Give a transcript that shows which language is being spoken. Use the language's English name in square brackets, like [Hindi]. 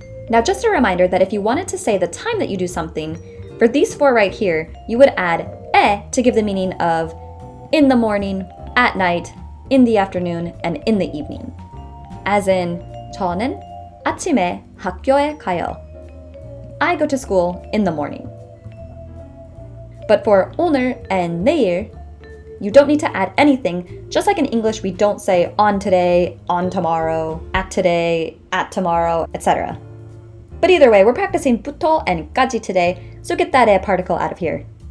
[English] Now just a reminder that if you wanted to say the time that you do something, for these four right here, you would add 에 to give the meaning of in the morning, at night, in the afternoon, and in the evening. [Korean] As in, 저는 아침에 학교에 가요. [English] I go to school in the morning. But for 오늘 and 내일, you don't need to add anything. Just like in English, we don't say on today, on tomorrow, at today, at tomorrow, etc. But either way, we're practicing 부터 and 까지 today, so get that 에 particle out of here.